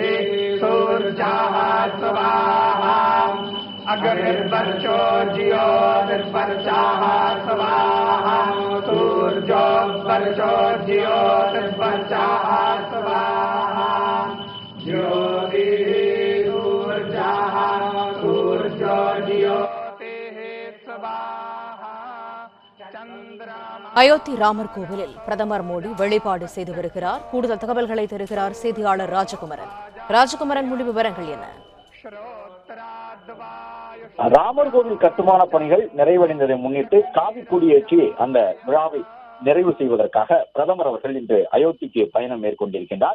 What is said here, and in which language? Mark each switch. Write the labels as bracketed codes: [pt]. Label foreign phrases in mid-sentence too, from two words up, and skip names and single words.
[sa] सूर्यः स्वाहा अग्निर्वर्चो ज्योतिर्वर्चः स्वाहा सूर्योर्वर्चो ज्योतिर्वर्चः स्वाहा ज्योतिः सूर्यः सूर्यो ज्योतिः स्वाहा. [ta] அயோத்தி ராமர் கோவிலில் பிரதமர் மோடி வழிபாடு செய்து வருகிறார். கூடுதல் தகவல்களை தருகிறார் செய்தியாளர் ராஜகுமரன். முழு விவரங்கள் என்ன? ராமர் கோவில் கட்டுமான பணிகள் நிறைவடைந்ததை முன்னிட்டு காவி கொடியேற்றி அந்த விழாவை நிறைவு செய்வதற்காக பிரதமர் அவர்கள் இன்று அயோத்திக்கு பயணம் மேற்கொண்டிருக்கின்றார்.